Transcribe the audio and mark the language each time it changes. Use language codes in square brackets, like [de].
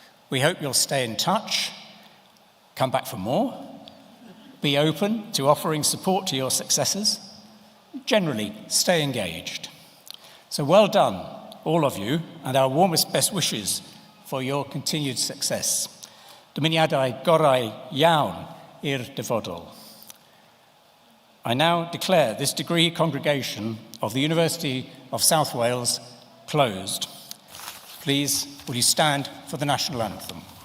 [en] We hope you'll stay in touch, come back for more, be open to offering support to your successors, generally stay engaged. So well done, all of you, and our warmest best wishes for your continued success. [cy] Dymuniadau gorau iawn i'r dyfodol. [en] I now declare this degree congregation of the University of South Wales closed. Please, will you stand for the National Anthem?